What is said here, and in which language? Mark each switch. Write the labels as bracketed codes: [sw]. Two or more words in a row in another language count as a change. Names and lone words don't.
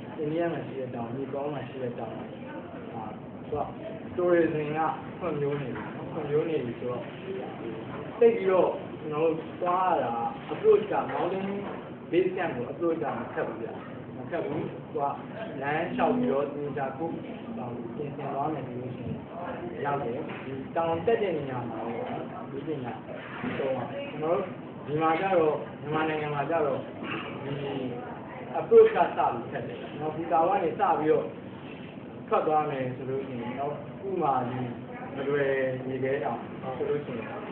[my] India မှာရှိတဲ့တောင် Nepal မှာရှိတဲ့တောင်သူက tourism ကဖွံ့ဖြိုးနေပြီဆိုတော့သိပြီးတော့ကျွန်တော်တို့သွားရတာ approach က mountain [en] base camp [my] ကို approach ကမခက်ဘူးဗျမခက်ဘူးသူကလမ်းလျှောက်ပြီးတော့ဒီကြကိုပြင်ဆင်သွားမယ်လို့ရှိရင်ရောက်တယ်ဒီတောင်တက်တဲ့နေရာမှာဒီပညာတော့ကျွန်တော်တို့ဒီမှာကျတော့မြန်မာနိုင်ငံမှာကျတော့ဒီ approach ကစပြီးခက်တယ်။နောက်ဒီတာကနေစပြီးတော့ထွက်သွားမယ်ဆိုလို့ရှိရင်တော့ဥမာဒီမလွယ်နေသေးတောင်ဆိုလို့ရှိရင်